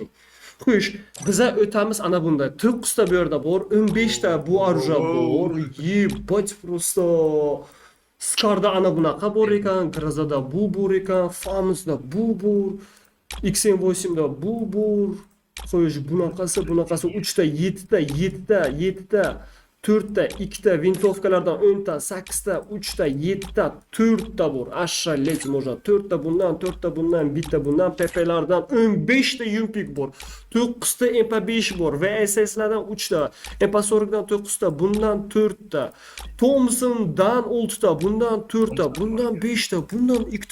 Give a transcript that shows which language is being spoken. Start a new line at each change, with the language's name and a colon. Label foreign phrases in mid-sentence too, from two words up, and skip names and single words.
Uzbek: Xush, biza o'tamiz ana bunda. 9 ta bu yerda bor, 15 ta bu оружие bor.
Russian: Ебать просто.
Uzbek: Skarda ana bunaqa bor ekan, Grazada bu bor ekan, Famsda bu bor, XM8 da bu bor. Xo'sh, bunaqasi 3 ta, 7 ta, 4 ta, 2 ta vintovkalardan 10 ta, 8 ta, 3 ta, 7 ta, 4 ta bor.
Russian: Ошалеть можно.
Uzbek: 4 ta bundan, 4 ta bundan, bitta bundan, PP'lardan 15 ta yumpik bor. 9 ta MP5 bor. VSS'lardan 3 ta, MP40'dan 9 ta, bundan 4 ta. Thompson'dan 6 ta, bundan 4 ta, bundan 5 ta, bundan 2 ta.